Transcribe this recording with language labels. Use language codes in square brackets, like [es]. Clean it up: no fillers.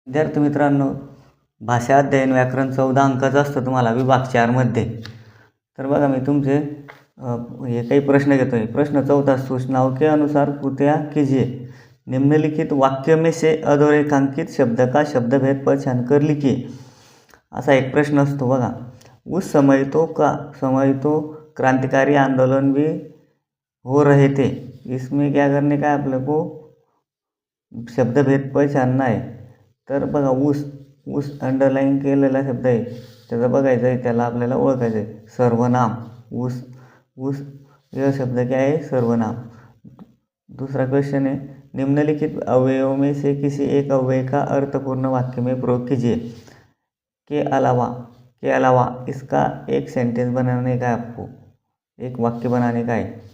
[mr] विद्यार्थी मित्रांनो, भाषा अध्ययन व्याकरण 14 अंकाचा असतो तुम्हाला विभाग 4मध्ये. तर बघा मी तुमचे हे काही प्रश्न घेतो आहे. [hi] प्रश्न 14, सूचनाओं के अनुसार कृत्या कीजिए. निम्नलिखित वाक्य में से अधोरेखांकित शब्द का शब्दभेद पहचान कर लिखिए. [mr] असा एक प्रश्न असतो बघा. [hi] उस समय तो क्रांतिकारी आंदोलन भी हो रहे थे. इसमें क्या करने का है आपल्याला शब्दभेद पहचानना आहे. [mr] तर बघा ऊस अंडरलाईन केलेला शब्द आहे, त्याचं बघायचं आहे, त्याला आपल्याला ओळखायचं आहे. [hi] सर्वनाम ऊस यह शब्द क्या है? सर्वनाम. दूसरा क्वेश्चन है, निम्नलिखित अवयवों में से किसी एक अव्यय का अर्थपूर्ण वाक्य में प्रयोग कीजिए. के अलावा इसका एक सेंटेंस बनाने का है, आपको एक वाक्य बनाने का है.